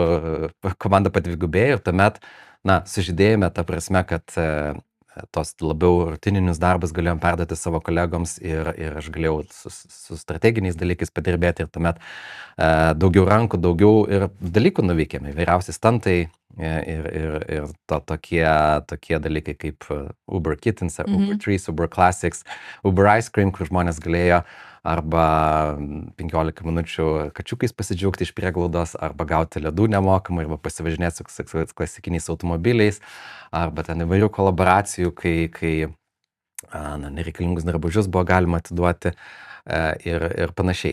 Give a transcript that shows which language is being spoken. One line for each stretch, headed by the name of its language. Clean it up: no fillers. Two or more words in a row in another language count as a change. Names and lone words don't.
Lithuanian: komanda padvigubėjo ir tuomet, sužydėjome tą prasme, kad tos labiau rutininius darbus galėjom perduoti savo kolegoms ir aš galėjau su strateginiais dalykais padirbėti ir tuomet daugiau rankų, daugiau ir dalykų nuveikėme, įvairiausi stuntai ir tokie dalykai kaip Uber Kittens, Uber Trees, Uber Classics, Uber Ice Cream, kur žmonės galėjo arba 15 minučių kačiukais pasidžiaugti iš prieglaudos, arba gauti ledų nemokamai, arba pasivažinėti su klasikiniais automobiliais, arba ten įvairių kolaboracijų, kai nereikalingus drabužius buvo galima atiduoti ir panašiai.